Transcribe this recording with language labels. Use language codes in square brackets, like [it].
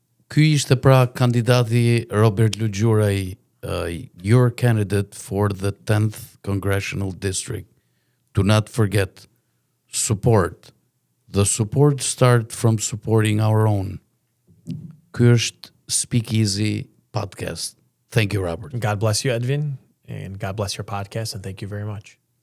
[sq] Ky ishte pra kandidati [en] Robert Lulgjuraj, your candidate for the 10th Congressional District. Do not forget, support. The support starts from supporting our own. [sq] Ky është Speakeasy podcast. [en] Thank you, Robert. God bless you, Edvin, and God bless your podcast, and thank you very much.